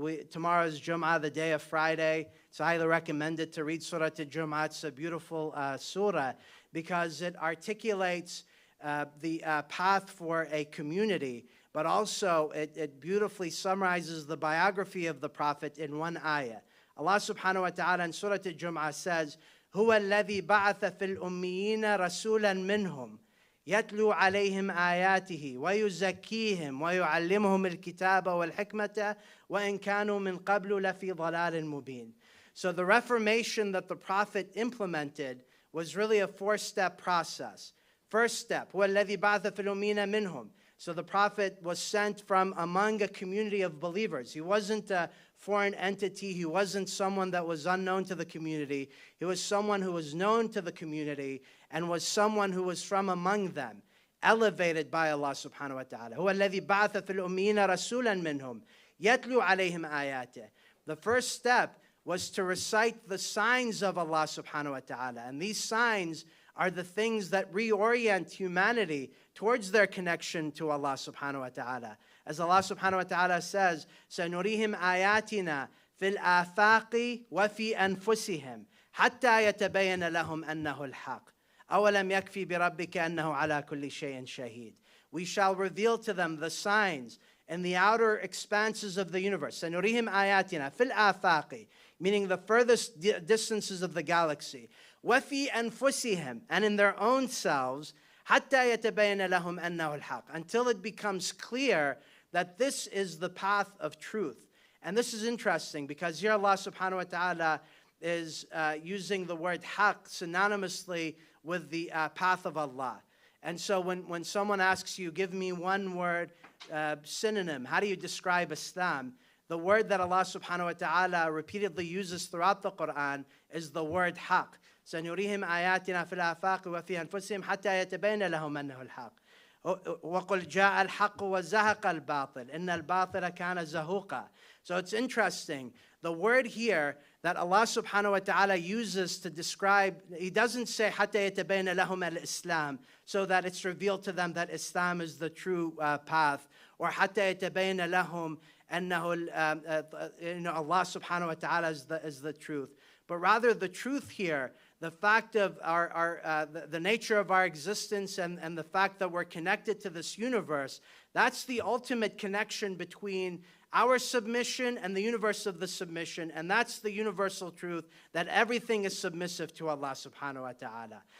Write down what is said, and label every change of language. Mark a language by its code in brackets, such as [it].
[en] Tomorrow's Jum'ah, the day of Friday. So I highly recommend it to read Surah Al-Jum'ah. It's a beautiful surah, because it articulates the path for a community, but also it beautifully summarizes the biography of the Prophet in one ayah. Allah subhanahu wa ta'ala in Surah Al-Jum'ah says, [ar] هُوَ الَّذِي بَعَثَ فِي الْأُمِّيِّينَ رَسُولًا مِّنْهُمْ يَتْلُو عَلَيْهِمْ آيَاتِهِ وَيُزَكِّيهِمْ وَيُعَلِّمُهُمُ الْكِتَابَ وَالْحِكْمَةَ وَإِنْ كَانُوا مِنْ قَبْلُ لَفِي ضَلَالٍ مُبِينٍ. [en] So the Reformation that the Prophet implemented was really a four-step process. First step, [ar] هُوَ الَّذِي بَعَثَ فِي الْأُمِّيِّينَ مِنْهُمْ. [en] So the Prophet was sent from among a community of believers. He wasn't a foreign entity. He wasn't someone that was unknown to the community. He was someone who was known to the community and was someone who was from among them, elevated by Allah subhanahu wa ta'ala. [ar] هُوَ الَّذِي بَعَثَ فِي الْأُمِّيِّينَ رَسُولًا مِّنْهُمْ يَتْلُو عَلَيْهِمْ آيَاتِهِ. [en] The first step was to recite the signs of Allah subhanahu wa ta'ala. And these signs are the things that reorient humanity towards their connection to Allah subhanahu wa ta'ala. As Allah subhanahu wa ta'ala says, [ar] سَنُرِيهِمْ آيَاتِنَا فِي الْآفَاقِ وَفِي أَنفُسِهِمْ حَتَّى يَتَبَيَّنَ لَهُمْ أَنَّهُ الْحَقُّ أَوَلَمْ يَكْفِي بِرَبِّكَ أَنَّهُ عَلَى كُلِّ شَيْءٍ شَهِيدٌ. [en] We shall reveal to them the signs in the outer expanses of the universe. [ar] سَنُرِيهِمْ آيَاتِنَا فِي الْآفَاقِ, [en] meaning the furthest distances of the galaxy. [ar] وَفِي أَنفُسِهِمْ, [en] and in their own selves, [ar] حَتَّى يَتَبَيَّنَ لَهُمْ أَنَّهُ الْحَقُّ, [en] until it becomes clear that this is the path of truth. And this is interesting because here Allah subhanahu wa ta'ala is using the word haqq synonymously with the path of Allah. And so when someone asks you, give me one word synonym, how do you describe Islam? The word that Allah subhanahu wa ta'ala repeatedly uses throughout the Quran is the word haqq. [ar] سنريهم آياتنا في الآفاق وفي أنفسهم حتى يتبين لهم أنه الحق. وقل جاء الحق وزهق الباطل إن الباطل كان زهوقا. [en] So it's interesting. The word here that Allah subhanahu wa ta'ala uses to describe. He doesn't say [ar] حَتَّى يَتَبَيْنَ لَهُمْ الْإِسْلَامِ, [en] so that it's revealed to them that Islam is the true path, or [ar] حَتَّى يَتَبَيْنَ لَهُمْ أَنَّهُ [en] Allah subhanahu wa ta'ala is the truth. But rather the truth here, the fact of the nature of our existence and the fact that we're connected to this universe, that's the ultimate connection between our submission and the universe of the submission, and that's the universal truth that everything is submissive to Allah subhanahu wa ta'ala.